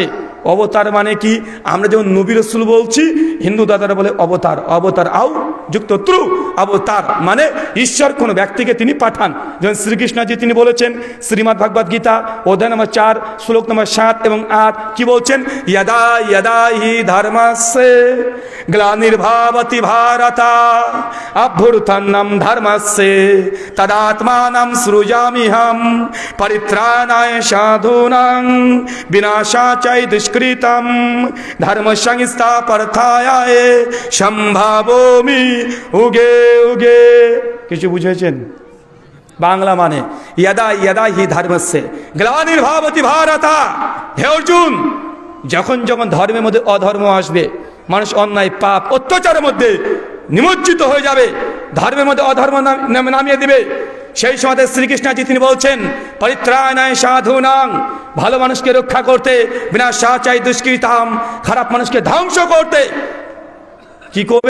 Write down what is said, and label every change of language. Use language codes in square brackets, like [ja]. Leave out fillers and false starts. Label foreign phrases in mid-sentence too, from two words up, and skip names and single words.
[bn] অবতার মানে কি? আমরা যেমন নবী রাসূল বলছি, হিন্দু দাদারা বলে অবতার। অবতার আও যুক্ত ত্রু, অবতার মানে ঈশ্বর কোনো ব্যক্তিকে তিনি পাঠান। যেমন শ্রীকৃষ্ণজি তিনি বলেছেন শ্রীমদ্ ভাগবত গীতা অধ্যায় নম্বর 4 শ্লোক নম্বর 7 এবং 8 কি বলছেন? [sa] यदा यदा हि धर्मस्य ग्लानिर्भवति भारत अभ्युत्थानं धर्मस्य तदात्मानं सृजाम्यहं परित्राणाय साधूनां विनाशाय दुष्कृतं धर्म संस्थापनार्थाय ছায়ায় সম্ভাবমি উগে উগে। [bn] কিছু বুঝেছেন? বাংলা মানে [sa] ইয়াদা ইয়াদা হি ধর্মস্যে গ্লানির্ভাবতি ভারতা। [bn] হে অর্জুন, যখন যখন ধর্মের মধ্যে অধর্ম আসবে, মানুষ অন্যায় পাপ অত্যাচারের মধ্যে নিমজ্জিত হয়ে যাবে, ধর্মের মধ্যে অধর্ম নামিয়ে দিবে, সেই সময় শ্রীকৃষ্ণজি তিনি বলছেন [sa] পরিত্রাণায় সাধুনাং, [bn] ভালো মানুষকে রক্ষা করতে, [sa] বিনাশাচাই দুষ্কৃতাম, [bn] খারাপ মানুষকে ধ্বংস করতে কি করবে?